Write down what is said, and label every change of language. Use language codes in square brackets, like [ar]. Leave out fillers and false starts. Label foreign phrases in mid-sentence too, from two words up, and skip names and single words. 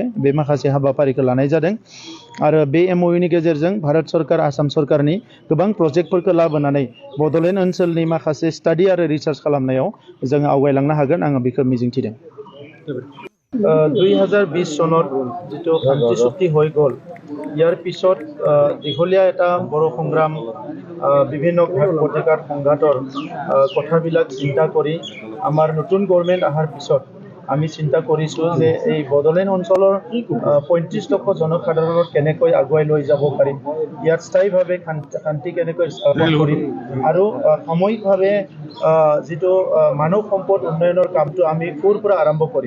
[brx] बे माखासे हाबाफारिखौ लानाय जादों आरो बे MoUनि गेजेरजों भारत सरकार आसाम सरकारनि गोबां प्रजेक्टफोरखौ लाबोनानै बड'लेण्ड ओनसोलनि माखासे स्टाडि आरो रिसार्च खालामनायाव जों आवगायलांनो हागोन आङो बेखौ मिजिंथिदों। [as] 2020 सনত जितु শান্তি চুক্তি হৈ গ'ল ইয়াৰ পিছত দীঘলীয়া এটা বৰ সংগ্ৰাম বিভিন্ন ঘাট প্ৰতিঘাত সংঘাতৰ কথাবিলাক চিন্তা কৰি আমাৰ নতুন গভৰ্নমেণ্ট অহাৰ পিছত আমি চিন্তা কৰিছোঁ যে এই বডলেণ্ড অঞ্চলৰ 35 লক্ষ জনসাধাৰণক কেনেকৈ আগুৱাই লৈ যাব পাৰিম, ইয়াত স্থায়ীভাৱে শান্তি কেনেকৈ স্থাপন কৰিম আৰু সাময়িকভাৱে যিটো মানৱ সম্পদ উন্নয়নৰ কামটো আমি ক'ৰ পৰা আৰম্ভ কৰিম।